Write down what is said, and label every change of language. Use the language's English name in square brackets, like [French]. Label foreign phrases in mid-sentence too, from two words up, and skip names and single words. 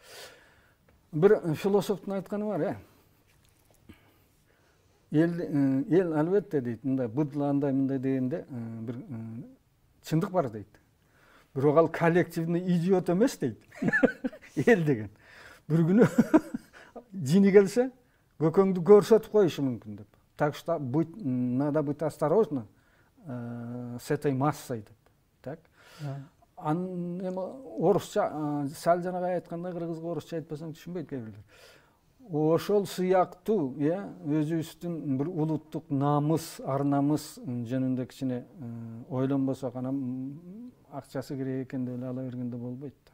[Kyrgyz] Бир философтун айтканы бар, эл албетте дейт, мындай быдла андай мындай дегенде бир чындык бар дейт. Бирок ал [Russian] коллективный идиот [Kyrgyz] эмес дейт. Эл деген. Бир күнү жини келсе, көкөңдү көрсөтүп коюшу мүмкүн деп. [Russian] Так что надо быть осторожно с этой массой [Kyrgyz] деп. [Russian] Так. [Kyrgyz] Орусча сал жанагы айткандай кыргызга орусча айтпасаң түшүнбөйт кээ бирлер. Ошол сыяктуу, өзүбүздүн бир улуттук намыс, ар намыс жөнүндө кичине ойлонбосок, анан акчасы керек экен деп ала бергенде болбойт да.